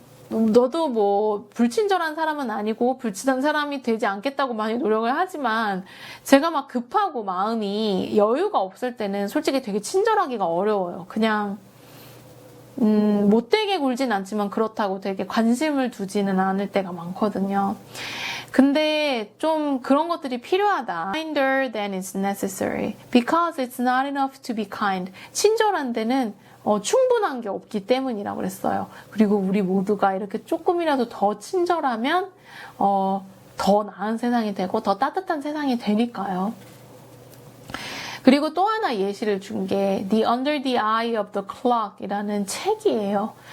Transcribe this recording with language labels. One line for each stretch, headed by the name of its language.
Korean: 너도 뭐 불친절한 사람은 아니고 불친한 사람이 되지 않겠다고 많이 노력을 하지만 제가 막 급하고 마음이 여유가 없을 때는 솔직히 되게 친절하기가 어려워요. 그냥 못되게 굴진 않지만 그렇다고 되게 관심을 두지는 않을 때가 많거든요. 근데 좀 그런 것들이 필요하다.
English: Kinder than is necessary. Because it's not enough to be kind.
Korean: 친절한 데는 충분한 게 없기 때문이라고 그랬어요. 그리고 우리 모두가 이렇게 조금이라도 더 친절하면 더 나은 세상이 되고 더 따뜻한 세상이 되니까요. 그리고 또 하나 예시를 준 게 The Under the Eye of the Clock 이라는 책이에요.